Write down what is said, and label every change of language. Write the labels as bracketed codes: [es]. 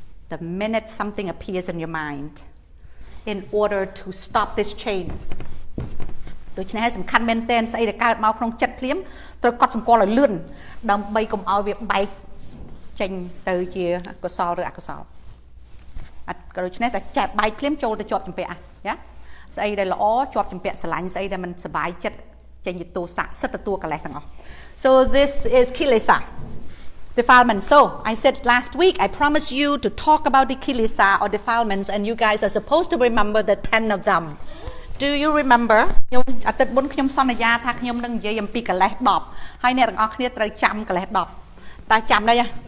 [en] The minute something appears in your mind, in order to stop this chain. [km] ដូច្នេះសំខាន់មែនទែនស្អីដែលកើតមកក្នុងចិត្តភ្លាមត្រូវកត់សម្គាល់ឲ្យលឿនដើម្បីកុំឲ្យវាបែកចេញទៅជាកុសលឬអកុសលដូច្នេះតែចាក់បែកភ្លាមចូលទៅជាប់ជំពាក់ណាស្អីដែលល្អជាប់ជំពាក់ស្រឡាញ់ស្អីដែលមិនសบายចិត្តចេញជាទោសៈសិតទទួលកិលេសទាំងអស់ [en] So this is kilesa defilement. So I said last week I promised you to talk about the kilesa or defilements and you guys are supposed to remember the 10 of them. Do you remember? [km] ខ្ញុំអាទិត្យមុនខ្ញុំសន្យាថាខ្ញុំនឹងនិយាយអំពីកិលេស10ហើយអ្នកទាំងអស់គ្នាត្រូវចាំកិលេស10តើចាំដែរ